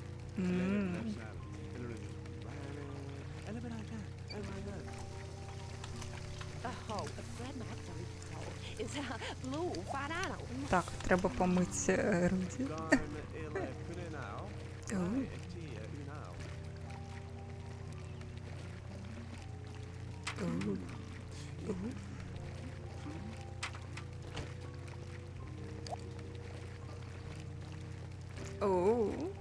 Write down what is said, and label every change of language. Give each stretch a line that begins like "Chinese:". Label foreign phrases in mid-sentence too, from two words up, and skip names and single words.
English: М. Oh, Grandma is a blue banana.
Ukrainian: Так, треба помити Руді. Оу. Оу. Оу. Оу.